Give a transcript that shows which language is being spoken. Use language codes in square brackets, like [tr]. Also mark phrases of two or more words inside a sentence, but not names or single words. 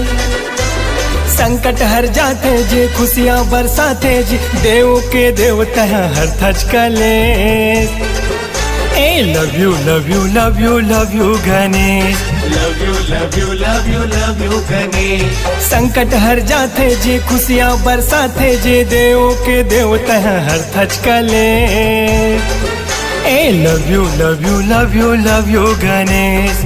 [hi] संकट हर जाते जी खुशियाँ बरसाते जी देव के देवता हर थचकले ए [en] love you love you love you love you [hi] गणेश [en] love you, love you, love you, love you, [hi] गणेश। संकट हर जाते जी खुशियाँ बरसाते जी देव के देवता हर थचकले ए [en] love you love you love you love you [hi] गणेश